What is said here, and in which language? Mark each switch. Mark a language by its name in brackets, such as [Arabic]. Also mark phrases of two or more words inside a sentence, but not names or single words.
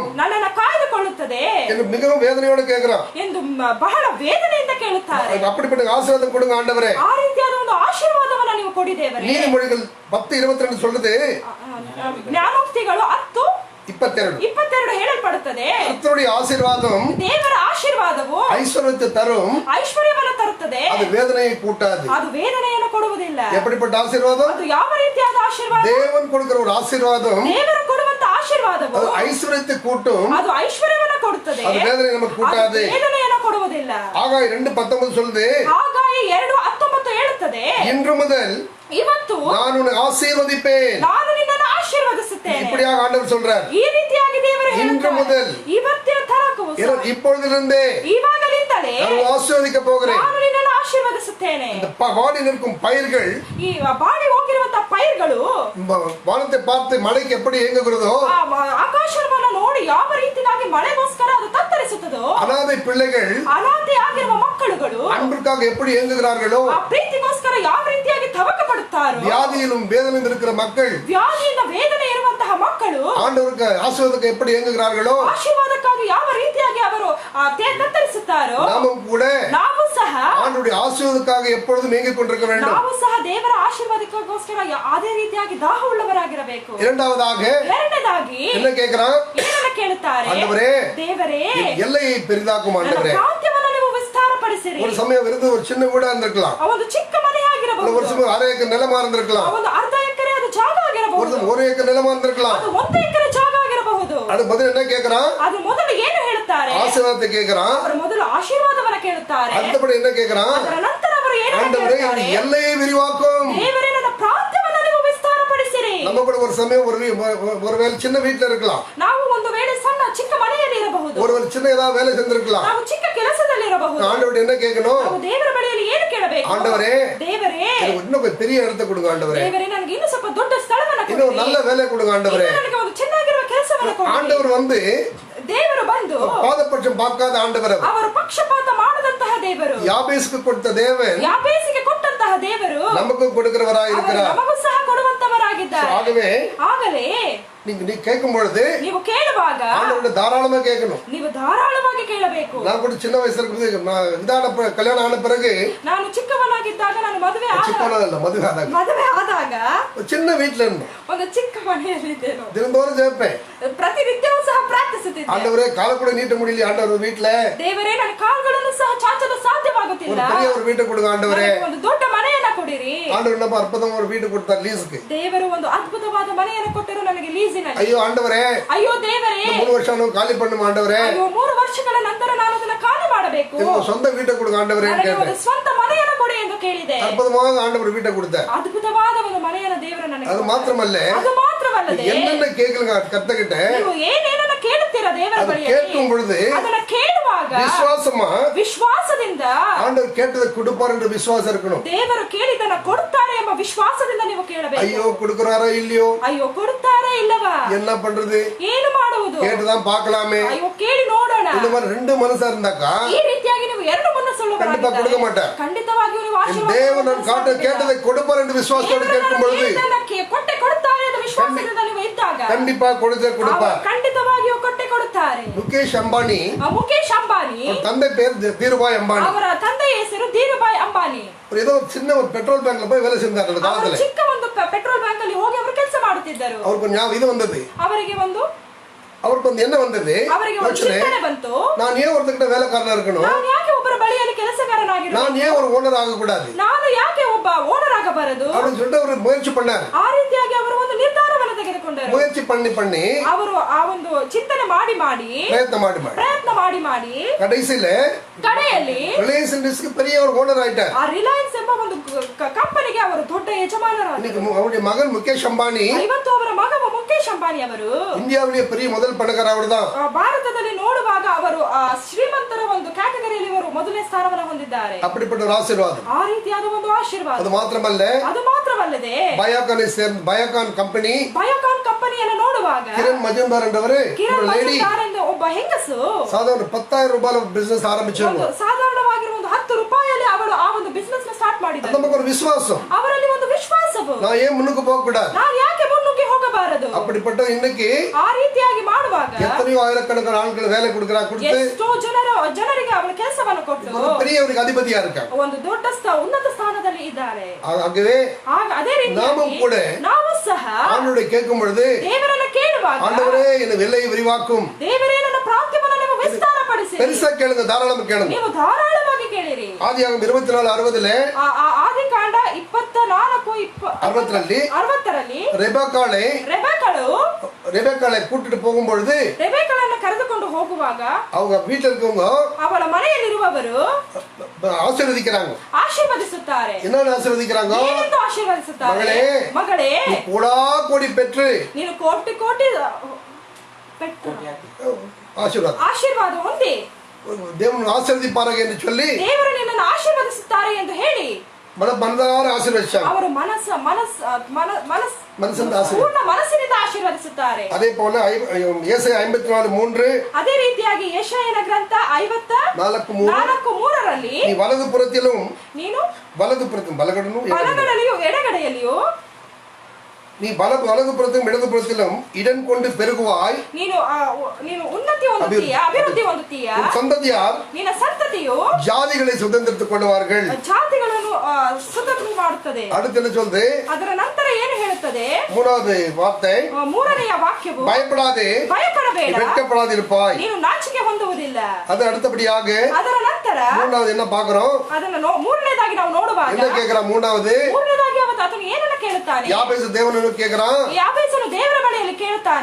[Kannada] ನನ್ನನ್ನು ಕಾಯ್ದುಕೊಳ್ಳುತ್ತದೆ [Tamil] என்று மிகவும் வேதனையோட கேக்குறான் [Kannada] ಎಂದು ಬಹಳ ವೇದನೆಯಿಂದ ಕೇಳುತ್ತಾರೆ. [Tamil] அப்படிப்பட்ட ஆசீர்வாதம் கொடுங்க ஆண்டவரே, [Kannada] ಆ ರೀತಿಯಾದ ಒಂದು ಆಶೀರ್ವಾದವನ್ನು ನೀವು ಕೊಡಿ ದೇವರೇ. [Tamil] நீதிமொழிகள் 10:22 சொல்லுது, [Kannada] ಜ್ಞಾನೋಕ್ತಿಗಳು 10:22 ಹೇಳಲ್ಪಡುತ್ತದೆ, [Tamil] கர்த்தருடைய ஆசீர்வாதம் [Kannada] ದೇವರ ಆಶೀರ್ವಾದವು [Tamil] ஐஸ்வர்யத்தை தரும், [Kannada] ಐಶ್ವರ್ಯವನ್ನು ತರುತ್ತದೆ, [Tamil] அது வேதனையை கூட்டாது. [Kannada] ಅದು ವೇದನೆಯನ್ನು ಕೊಡುವುದಿಲ್ಲ. [Tamil] எப்படிப்பட்ட ஆசீர்வாதம்? [Kannada] ಅದು ಯಾವ ರೀತಿಯಾದ ಆಶೀರ್ವಾದ? [Tamil] தேவன் கொடுக்கிற ஒரு ஆசீர்வாதம், [Kannada] ದೇವರು ಕೊಡುವಂತ ಆಶೀರ್ವಾದವು [Tamil] அது ஐஸ்வர்யத்தை கூட்டும், [Kannada] ಅದು ಐಶ್ವರ್ಯವನ್ನು ಕೊಡುತ್ತದೆ, [Tamil] அது வேதனை நமக்கு கூட்டாது. [Kannada] ವೇದನೆಯನ್ನು ಕೊಡುವುದಿಲ್ಲ. [Tamil] ஆகாய் 2:19 சொல்லுது, [Kannada] ಹಾಗಾಗಿ 2:19 ಹೇಳುತ್ತದೆ, [Tamil] இன்று முதல் [Kannada] ಇವತ್ತು [Tamil] நான் உன்னை ஆசீர்வதிப்பேன், [Kannada] ನಾನು ನಿನ್ನನ್ನು ಆಶೀರ್ವದಿಸುತ್ತೇನೆ. [Tamil] இப்படியாக ஆண்டவர் சொல்றார். [Kannada] ಈ ರೀತಿಯಾಗಿ ದೇವರು [Tamil] இன்று முதல் [Kannada] ಇವತ್ತಿನ ತನಕ [Tamil] இப்பொழுதிலிருந்தே [Kannada] ಇವಾಗಲಿಂದಲೇ [Tamil] நான் ஆசீர்வதிக்க போகிறேன். [Kannada] ನಾನು ನಿನ್ನನ್ನು ಆಶೀರ್ವದಿಸುತ್ತೇನೆ. [Tamil] இந்த வாடி நிற்கும் பயிர்கள், [Kannada] ಈ ಬಾಡಿ ಹೋಗಿರುವಂತಹ ಪೈರುಗಳು [Tamil] வானத்தை பார்த்து மழைக்கு எப்படி ஏங்குகிறதோ, [Kannada] ಆಕಾಶವನ್ನು ನೋಡಿ ಯಾವ ರೀತಿಯಾಗಿ ಮಳೆಗೋಸ್ಕರ ಅದು ತತ್ತರಿಸುತ್ತದೋ, [Tamil] அனாதை பிள்ளைகள் [Kannada] ಅನಾಥೆ ಆಗಿರುವ ಮಕ್ಕಳುಗಳು [Tamil] அன்பிற்காக எப்படி ஏங்குகிறார்களோ, [Kannada] ಆ ಪ್ರೀತಿಗೋಸ್ಕರ ಯಾವ ರೀತಿಯಾಗಿ ತವಕ ಪಡುತ್ತಾರೋ, [Tamil] வியாதியிலும் வேதனையும் இருக்கிற மக்கள், [Kannada] ವ್ಯಾಧಿಯಿಂದ ವೇದನೆ ಇರುವಂತಹ ಮಕ್ಕಳು [Tamil] ஆண்டவருக்கு ஆசீர்வாதத்துக்கு எப்படி ஏங்குகிறார்களோ, [Kannada] ಆಶೀರ್ವಾದಕ್ಕಾಗಿ ಯಾವ ರೀತಿಯಾಗಿ ಅವರು ತತ್ತರಿಸುತ್ತಾರೋ, [Tamil] நாமும் கூட [Kannada] ನಾವು ಸಹ [Tamil] ஆண்டவருடைய ஆசீர்வாதத்துக்காக எப்பொழுதும் ஏங்கிக் கொண்டிருக்க வேண்டும். [Kannada] ನಾವು ಸಹ ದೇವರ ಆಶೀರ್ವಾದಕ್ಕೋಸ್ಕರ ಅದೇ ರೀತಿಯಾಗಿ ದಾಹ ಉಳ್ಳವರಾಗಿರಬೇಕು. [Tamil] இரண்டாவதாக [Kannada] ಎರಡನೇದಾಗಿ [Tamil] என்ன கேட்கிறான்? [Kannada] ಏನನ್ನ ಕೇಳುತ್ತಾರೆ? [Tamil] ஆண்டவரே, [Kannada] ದೇವರೇ, [Tamil] எல்லையை பெரிதாக்கும் ஆண்டவரே. [Kannada] ಪ್ರಾಂತ್ಯವನ್ನು ನೀವು ವಿಸ್ತಾರಪಡಿಸಿರಿ. [Tamil] ஒரு சமயம் இருந்து ஒரு சின்ன வீடா இருந்திருக்கலாம், [Kannada] ಒಂದು ಚಿಕ್ಕ ಮನೆಯಾಗಿರಬಹುದು, [Tamil] ஒரு சமயம் அரை ஏக்கர் நிலமா இருந்திருக்கலாம், [Kannada] ಒಂದು ಅರ್ಧ ಎಕರೆ ಅದು ಜಾಗ ಆಗಿರಬಹುದು, [Tamil] ஒரு ஏக்கர் நிலமா இருந்திருக்கலாம். [Kannada] ಅದು 1 ಎಕರೆ ಜಾಗ ಆಗಿರಬಹುದು. [Tamil] அது பதில் என்ன கேட்கிறான்? [Kannada] ಅದು ಮೊದಲು ಏನು ಹೇಳುತ್ತಾರೆ? [Tamil] ஆசீர்வாதத்தை கேட்கிறான். [Kannada] ಅವರು ಮೊದಲು ಆಶೀರ್ವಾದವನ್ನ ಕೇಳುತ್ತಾರೆ. [Tamil] அடுத்தபடி என்ன கேட்கிறான்? [Kannada] ಅದರ ನಂತರ ಅವರು ಏನು [Tamil] ஆண்டவரே, [Kannada] ಹೇಳ್ತಾರೆ? [Tamil] எல்லையை விரிவாக்கும். [Kannada] ದೇವರೇ, ನನ್ನ ಪ್ರಾಂತ್ಯವನ್ನು ನೀವು ವಿಸ್ತಾರಪಡಿಸಿರಿ. [Tamil] நம்ம கூட ஒரு சமயம் ஒருவேளை சின்ன வீட்டுல இருக்கலாம், [Kannada] ನಾವು ಒಂದು ವೇಳೆ ಸಣ್ಣ ಚಿಕ್ಕ ಮನೆಯಲ್ಲಿ ಇರಬಹುದು, [Tamil] ஒருவேளை சின்ன ஏதாவது வேலை செஞ்சிருக்கலாம். [Kannada] ನಾವು ಚಿಕ್ಕ ಕೆಲಸದಲ್ಲಿ ಇರಬಹುದು. [Tamil] ஆண்டவர்கிட்ட என்ன கேட்கணும்? [Kannada] ನಾವು ದೇವರ ಬಳಿಯಲ್ಲಿ ಏನು ಕೇಳಬೇಕು? [Tamil] ஆண்டவரே, [Kannada] ದೇವರೇ, [Tamil] எனக்கு இன்னும் கொஞ்சம் பெரிய இடத்தை கொடுங்க ஆண்டவரே, [Kannada] ದೇವರೇ, ನನಗೆ ಇನ್ನೂ ಸ್ವಲ್ಪ ದೊಡ್ಡ ಸ್ಥಳವನ್ನು ಕೊಡಿ, [Tamil] இன்னும் நல்ல வேலை கொடுங்க ஆண்டவரே. [Kannada] ನನಗೆ ಒಂದು ಚೆನ್ನಾಗಿರುವ ಕೆಲಸವನ್ನು ಕೊಡಿ. [Tamil] ஆண்டவர் வந்து [Kannada] ದೇವರು ಬಂದು [Tamil] பாதபட்சம் பார்க்காத ஆண்டவர் அவர். [Kannada] ಅವರು ಪಕ್ಷಪಾತ ಮಾಡದಂತಹ ದೇವರು, [Tamil] யாபேசுக்கு கொடுத்த தேவன் [Kannada] ಯಾಬೇಸಿಗೆ ಕೊಟ್ಟಂತಹ ದೇವರು [Tamil] நமக்கு கொடுக்கிறவராய் [Kannada] ಅವರು [Tamil] இருக்கிறார். [Kannada] ನಮಗೂ ಸಹ ಕೊಡುವಂತವರಾಗಿದ್ದಾರೆ. [Tamil] ஆகவே [Kannada] ಆಗಲೇ [Tamil] நீ கேட்கும் பொழுது [Kannada] ನೀವು ಕೇಳುವಾಗ [Tamil] ஆண்டவர்கிட்ட தாராளமா கேட்கணும். [Kannada] ನೀವು ಧಾರಾಳವಾಗಿ ಕೇಳಬೇಕು. [Tamil] நான் கூட சின்ன வயசுல இருக்கும்போது இதான கல்யாணம் ஆன பிறகு, [Kannada] ನಾನು ಚಿಕ್ಕವನಾಗಿದ್ದಾಗ, ನಾನು ಮದುವೆ ಆದಾಗ [Tamil] சின்ன வீட்டுல இருந்தோம், [Kannada] ಒಂದು ಚಿಕ್ಕ ಮನೆಯಲ್ಲಿ ಇದ್ದೇನೆ. [Tamil] தினந்தோறும் ஜெபிப்பேன். [Kannada] ಪ್ರತಿನಿತ್ಯವೂ ಸಹ ಪ್ರಾರ್ಥಿಸುತ್ತಿದ್ದೆ. [Tamil] ஆண்டவரே, கால கூட நீட்ட முடியல ஆண்டவர் வீட்டுல, [Kannada] ದೇವರೇ, ನನ್ನ ಕಾಲುಗಳನ್ನು ಸಹ ಚಾಚಲು ಸಾಧ್ಯವಾಗುತ್ತಿಲ್ಲ, [Tamil] ஒரு பெரிய ஒரு வீட்டை கொடுங்க ஆண்டவரே. [Kannada] ನನಗೆ ಒಂದು ದೊಡ್ಡ ಮನೆಯನ್ನ ಕೊಡಿರಿ. [Tamil] ஆண்டவர் நம்ம அற்புதமா ஒரு வீடு கொடுத்தார் லீஸுக்கு. [Kannada] ದೇವರು ಒಂದು ಅದ್ಭುತವಾದ ಮನೆಯನ್ನು ಕೊಟ್ಟರು ನನಗೆ ಲೀಸಿನಲ್ಲಿ. [Tamil] ஐயோ ஆண்டவரே, [Kannada] ಅಯ್ಯೋ ದೇವರೇ, [Tamil] 3 வருஷம் காலி பண்ணும் ஆண்டவரே, [Kannada] ಅಯ್ಯೋ 3 ವರ್ಷಗಳ ನಂತರ ನಾನು ಅದನ್ನ ಖಾಲಿ ಮಾಡಬೇಕು, [Tamil] எனக்கு சொந்த வீட்டை கொடுங்க ஆண்டவரே [Kannada] ನನಗೆ [Tamil] கேட்டேன். [Kannada] ಒಂದು ಸ್ವಂತ ಮನೆಯನ್ನು ಕೊಡಿ ಎಂದು ಕೇಳಿದೆ. [Tamil] அற்புதமாக ஆண்டவர் வீட்டை கொடுத்தார். [Kannada] ಅದ್ಭುತವಾದ ಒಂದು ಮನೆಯನ್ನು ದೇವರು ನನಗೆ [Tamil] அது மாத்திரமல்ல, [Kannada] ಅದು ಮಾತ್ರವಲ್ಲದೆ [Tamil] என்னென்ன கேட்கலுங்க கர்த்தகிட்ட, [Kannada] ನೀವು ಏನೇನನ್ನ ಕೇಳುತ್ತೀರಾ ದೇವರ [Tamil] அது [Kannada] ಬಳಿಯಲ್ಲಿ, [Tamil] கேட்கும் பொழுது [Kannada] ಅದನ್ನ ಕೇಳುವಾಗ [Tamil] விசுவாசமா [Kannada] ವಿಶ್ವಾಸದಿಂದ [Tamil] ஆண்டவர் கேட்டதை கொடுப்பார் என்ற விசுவாசம் இருக்கணும். [Kannada] ದೇವರು ಕೇಳಿದನ್ನ ಕೊಡುತ್ತಾರೆ ಎಂಬ ವಿಶ್ವಾಸದಿಂದ ನೀವು ಕೇಳಬೇಕು. [Tamil] ஐயோ கொடுக்கறாரோ இல்லையோ, [Kannada] ಅಯ್ಯೋ ಕೊಡುತ್ತಾರೆ ಇಲ್ಲವಾ, [Tamil] என்ன பண்றது, [Kannada] ಏನು ಮಾಡುವುದು, [Tamil] கேட்டுதான் பார்க்கலாமே, [Kannada] ಅಯ್ಯೋ ಕೇಳಿ ನೋಡೋಣ. [Tamil] இந்த மாதிரி 2 ಮನಸ್ಸா இருந்தாக்கா [Kannada] ಈ ರೀತಿಯಾಗಿ ನೀವು ಎರಡು [Tamil] கண்டிப்பா கொடுக்க மாட்டார். [Kannada] ಖಂಡಿತವಾಗಿಯೂ ನೀವು [Tamil] என் தேவன் நான் கேட்டதை கொடுப்பார் என்று விசுவாசத்தோடு கேட்கும் பொழுது [Kannada] ಕೊಟ್ಟೆ ಕೊಡುತ್ತಾರೆ ಎಂದು ವಿಶ್ವಾಸದಿಂದ ನೀವು ಇದ್ದಾಗ [Tamil] கண்டிப்பா கொடுப்பார். [Kannada] ಖಂಡಿತವಾಗಿಯೂ ಕೊಟ್ಟೆ ಕೊಡುತ್ತಾರೆ. [Tamil] முகேஷ் அம்பானி, [Kannada] ಮುಖೇಶ್ ಅಂಬಾನಿ, [Tamil] தந்தை பேர் தீருபாய் அம்பானி, [Kannada] ಅವರ ತಂದೆಯ ಹೆಸರು ಧೀರುಭಾಯ್ ಅಂಬಾನಿ. [Tamil] ஏதோ சின்ன ஒரு பெட்ரோல் பேங்க்ல போய் வேலை செஞ்சார் அந்த [Kannada] ಅವರು [Tamil] காலத்துல. [Kannada] ಚಿಕ್ಕ ಒಂದು ಪೆಟ್ರೋಲ್ ಬ್ಯಾಂಕ್ ಅಲ್ಲಿ ಹೋಗಿ ಅವರು ಕೆಲಸ ಮಾಡುತ್ತಿದ್ದರು. [Tamil] அவருக்கு ஞாபகம் இது வந்தது, அவருக்கு வந்து என்ன வந்தது, [Kannada] ಅವರಿಗೆ ಒಂದು ಚಿಂತನೆ ಬಂತು, [Tamil] நான் ஏன் ஒருத்தர்கிட்ட வேலைக்காரனா இருக்கணும், [Kannada] ನಾನು ಯಾಕೆ ಒಬ್ಬರ ಬಳಿಯಲ್ಲಿ ಕೆಲಸಗಾರನಾಗಿರಬೇಕು, [Tamil] நான் ஏன் ஒரு ஓனர் ஆக கூடாது, [Kannada] ನಾನು ಯಾಕೆ ಒಬ್ಬ ಓನರ್ ಆಗಬಾರದು [Tamil] அப்படின்னு சொல்லிட்டு அவர் முயற்சி பண்ணார். [Kannada] ಆ ರೀತಿಯಾಗಿ ಅವರು ಒಂದು ನಿರ್ಧಾರವನ್ನು ತೆಗೆದುಕೊಂಡರು. [Tamil] முயற்சி பண்ணி [Kannada] ಅವರು ಆ ಒಂದು ಚಿಂತನೆ ಮಾಡಿ ಪ್ರಯತ್ನ ಮಾಡಿ ಕಡೆಯಲ್ಲಿ [Tamil] ரிலையன்ஸ் இண்டஸ்ட்ரிக்கு பெரிய ஒரு ஓனர் ஆயிட்டார். [Kannada] ಆ ರಿಲಯನ್ಸ್ ಎಂಬ ಒಂದು ಕಂಪನಿಗೆ ಅವರು ದೊಡ್ಡ ಯಜಮಾನರಾದರು. [Tamil] இன்னைக்கு அவருடைய மகன் முகேஷ் அம்பானி, [Kannada] ಇವತ್ತು ಅವರ ಮಗ ಮುಖೇಶ್ ಅಂಬಾನಿ ಅವರು [Tamil] இந்தியாவிலேயே பெரிய முதல் பணக்காரர் அவர்தான். [Kannada] ಭಾರತದಲ್ಲಿ ನೋಡುವಾಗ ಅವರು ಶ್ರೀಮಂತರ ಒಂದು ಕ್ಯಾಟಗರಿಯಲ್ಲಿ ಇವರು ಮೊದಲನೇ ಸ್ಥಾನವನ್ನು ಹೊಂದಿದ್ದಾರೆ. [Tamil] அப்படிப்பட்ட ஒரு ஆசீர்வாதம், [Kannada] ಆ ರೀತಿಯಾದ ಒಂದು ಆಶೀರ್ವಾದ. [Tamil] அது மாத்திரமல்லದೆ பயோகான் [Kannada] ಕಂಪನಿಯನ್ನು ನೋಡುವಾಗ ಕಿರಣ್ ಮಜುಂದಾರ್ ಎಂದವರು ಒಬ್ಬ ಹೆಂಗಸು ಸಾಧಾರಣ 10,000 ರೂಪಾಯಿ ಬಿಸಿನೆಸ್ ಆರಂಭಿಸಿದ್ರು. ಸಾಧಾರಣವಾಗಿರುವ ಒಂದು 10 ರೂಪಾಯಿಯಲ್ಲಿ ಅವಳು ಆ ಒಂದು ಬಿಸಿನೆಸ್ ನ ಸ್ಟಾರ್ಟ್ ಮಾಡಿದರು. [Tamil] நமக்கு ஒரு விசுவாசம், [Kannada] ಅವರಲ್ಲಿ ಒಂದು ವಿಶ್ವಾಸವು, [Tamil] நான் ஏன் முன்னுக்கு போக கூடாது, [Kannada] ನಾನು ಯಾಕೆ ಮುನ್ನುಗ್ಗಿ ಹೋಗಬಾರದು. [Tamil] அப்படிப்பட்ட இன்னைக்கு [Kannada] ಆ ರೀತಿಯಾಗಿ ಮಾಡುವಾಗ [Tamil] எத்தனையோ ஆயிரக்கணக்கான ஆட்கள் வேலை கொடுத்து [Kannada] ಎಷ್ಟೋ ಜನರಿಗೆ ಅವಳ ಕೆಲಸವನ್ನು ಕೊಟ್ಟು [Tamil] பெரியவருக்கு அதிபதியா இருக்காங்க, [Kannada] ಒಂದು ದೊಡ್ಡ ಉನ್ನತ ಸ್ಥಾನದಲ್ಲಿ ಇದ್ದಾರೆ. [Tamil] ஆகவே [Kannada] ಅದೇ ರೀತಿ [Tamil] நாமும் கூட [Kannada] ನಾವು ಸಹ [Tamil] ஆண்டவரை கேட்கும் பொழுது [Kannada] ದೇವರನ್ನ ಕೇಳುವಾಗ, [Tamil] ஆண்டவரே என் எல்லையை விரிவாக்கும், [Kannada] ದೇವರೇ ನನ್ನ ಪ್ರಾಂತ್ಯವನ್ನು ನೀವು ವಿಸ್ತಾರಪಡಿಸಿ, [Tamil] பெருசா கேளுங்க, தாராளமா கேளுங்க. [Kannada] ನೀವು ಧಾರಾಳವಾಗಿ ಕೇಳಿರಿ. [Tamil] ஆதியாகமம் 24:60 [Kannada] ಆದಿಕಾಂಡ 24:60ರಲ್ಲಿ [Tamil] ரெபெக்காளை கூட்டிட்டு போகும்பொழுது, [Kannada] ரெபெக்காளನ್ನು ಕರೆದುಕೊಂಡು ಹೋಗುವಾಗ [Tamil] அவங்க வீட்டுல இருக்கவங்க [Kannada] ಅವಳ ಮನೆಯಲ್ಲಿರುವವರು [Tamil] ஆசீர்வதிக்கிறாங்க. [Kannada] ಆಶೀರ್ವದಿಸುತ್ತಾರೆ. [Tamil] என்னன்னு ஆசீர்வதிக்கிறாங்க? [Kannada] ಏನೆಂದು ಆಶೀರ್ವದಿಸುತ್ತಾರೆ? [Tamil] மகளே, [Kannada] ಮಗಳೇ, [Tamil] கோடா கோடி பெற்று [Kannada] ನೀನು ಕೋಟಿ ಕೋಟಿ ಪೆಟ್ಟು [Tamil] ஆசீர்வாதம் [Kannada] ಹೊಂದಿ [Tamil] தேவன் ஆசீர்வதிப்பார்கள் என்று சொல்லி [Kannada] ದೇವರು ನಿನ್ನನ್ನು ಆಶೀರ್ವದಿಸುತ್ತಾರೆ ಎಂದು ಹೇಳಿ [Tamil] மனதார ஆசீர்வதிச்சாங்க. [Kannada] ಅವರು ಪೂರ್ಣ ಮನಸ್ಸಿನಿಂದ ಆಶೀರ್ವದಿಸುತ್ತಾರೆ. [Tamil] அதே போல ஏசாயா 54:3 [Kannada] ಅದೇ ರೀತಿಯಾಗಿ ಯೆಶಾಯನ ಗ್ರಂಥ 54:3 [Tamil] நீ வலது புறத்திலும் [Kannada] ಬಲಗಡೆಯಲ್ಲಿಯೂ ಎಡಗಡೆಯಲ್ಲಿಯೂ [Tamil] நீ வலது புறத்திலும் இடது புறத்திலும் இடம் கொண்டு பெருகுவாய். [Kannada] ನೀನು ಉನ್ನತಿ ಹೊಂದುತ್ತೀಯ, ಅಭಿವೃದ್ಧಿ ಹೊಂದುತ್ತೀಯ. [Tamil] சந்ததியார் [Kannada] ನಿನ್ನ ಸಂತತಿಯು [Tamil] ஜாதிகளை சுதந்திரித்துக் கொள்வார்கள். [Kannada] ಜಾತಿಗಳನ್ನು ಸ್ವತಂತ್ರ ಮಾಡುತ್ತದೆ. [Tamil] அடுத்து என்ன சொல்லுது? [Kannada] ಅದರ ನಂತರ ಏನು ಹೇಳುತ್ತದೆ? [Tamil] மூணாவது வார்த்தை, [Kannada] ಮೂರನೆಯ ವಾಕ್ಯವು [Tamil] பயப்படாதே, [Kannada] ಭಯಪಡಬೇಡ, [Tamil] வெட்கப்படாதிருப்பாய். [Kannada] ನೀನು ನಾಚಿಕೆ ಹೊಂದುವುದಿಲ್ಲ. [Tamil] அது அடுத்தபடியாக [Kannada] ಅದರ ನಂತರ [Tamil] மூணாவது என்ன பார்க்கிறோம்? [Kannada] ಅದನ್ನು ಮೂರನೇದಾಗಿ ನಾವು ನೋಡುವಾಗ [Tamil] என்ன கேக்குறான்? மூணாவதாಗಿ [Kannada] ಆತನು ಏನನ್ನ ಕೇಳುತ್ತಾನೆ? [Tamil] யாபேசு தேவனನ್ನು கேக்குறான். [Kannada] ಯಾಬೇಸನು ದೇವರ ಬಳಿಯಲ್ಲಿ ಕೇಳುತ್ತಾನೆ,